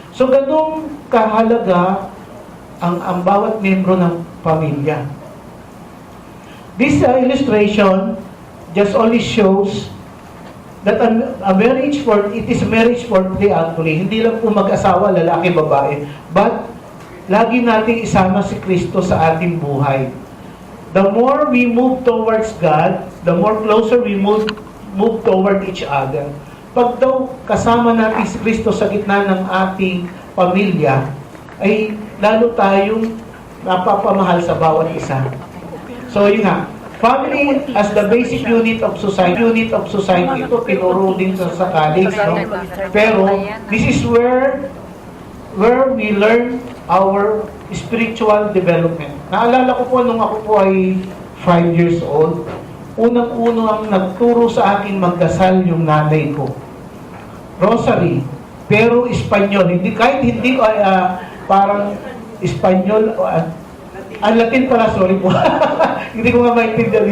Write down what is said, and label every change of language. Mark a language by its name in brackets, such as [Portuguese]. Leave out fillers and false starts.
[Filipino] So ganung kahalaga ang bawat miyembro ng pamilya. [English] This illustration just only shows that it is marriage for three actually. [Filipino] Hindi lang po mag-asawa, lalaki, babae. But, lagi nating isama si Kristo sa ating buhay. [English] The more we move towards God, the more closer we move toward each other. [Filipino] Pag daw kasama natin si Kristo sa gitna ng ating pamilya, ay lalo tayong napapamahal sa bawat isa. [English] So [Filipino] yun nga, [English] family as the basic unit of society, [Filipino] ito tinuro din sa college, [English] no? Pero this is where where we learn our spiritual development. [Filipino] Naalala ko po nung ako po ay 5 years old, unang-uno ang nagturo sa akin magdasal yung nanay ko. Rosary, pero Espanyol. Hindi, kahit hindi ko, parang Espanyol, Latin pala, sorry po. Hindi ko nga maintindihan.